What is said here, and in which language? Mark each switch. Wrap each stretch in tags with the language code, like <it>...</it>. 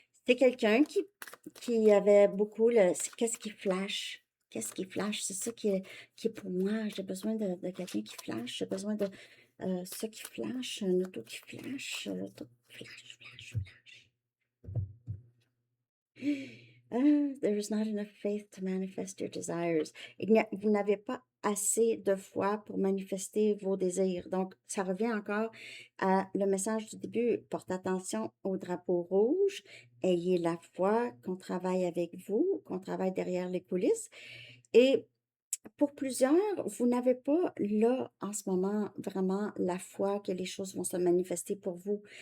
<fr>C'est quelqu'un qui avait beaucoup le... Qu'est-ce qui flash? Qu'est-ce qui flash? C'est ça qui est pour moi. J'ai besoin de quelqu'un qui flash. J'ai besoin de ça qui flash, un auto qui flash, tout flash, flash, flash.</fr> <en>There is not enough faith to manifest your desires.</en> <fr>Vous n'avez pas assez de foi pour manifester vos désirs. Donc, ça revient encore à le message du début. Porte attention au drapeau rouge. Ayez la foi qu'on travaille avec vous, qu'on travaille derrière les coulisses. Et pour plusieurs, vous n'avez pas là, en ce moment, vraiment la foi que les choses vont se manifester pour vous.</fr>